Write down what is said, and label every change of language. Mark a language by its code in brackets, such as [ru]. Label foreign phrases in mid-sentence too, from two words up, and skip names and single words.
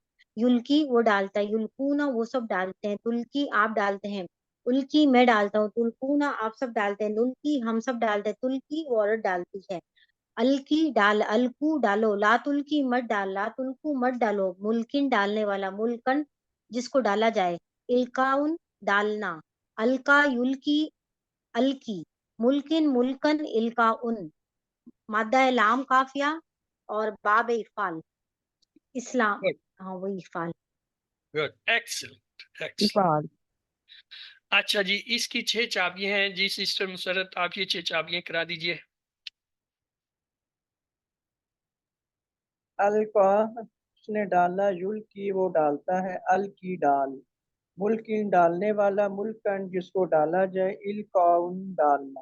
[ur] یلکی وہ ڈالتا ہے، یلکونا وہ سب ڈالتے ہیں، تلکی آپ ڈالتے ہیں، الکی میں ڈالتا ہوں، تلکونا آپ سب ڈالتے ہیں، نلکی ہم سب ڈالتے ہیں، تلکی وہ عورت ڈالتی ہے. الکی ڈال، الکو ڈالو، [ar] لا تلکی [ur] مت ڈال، [ar] لا تلکو [ur] مت ڈالو. ملکن ڈالنے والا، ملکن جس کو ڈالا جائے، الکاؤن ڈالنا، [ar] الکا یلکی الکی، ملکن ملکن الکاؤن. [ur] مادہ لام کافیہ اور باب افعال اسلام. گڈ ہاں وہی افعال. [en] Good excellent excellent. [ur] افعال. اچھا جی اس کی 6 چابیاں ہیں. جی سسٹر مسرت آپ یہ 6 چابیاں کرا دیجئے. القا اس نے ڈالا، یلقی وہ ڈالتا ہے، الکی ڈال، ملکن ڈالنے والا، ملکن جس کو ڈالا جائے، القاؤن ڈالنا.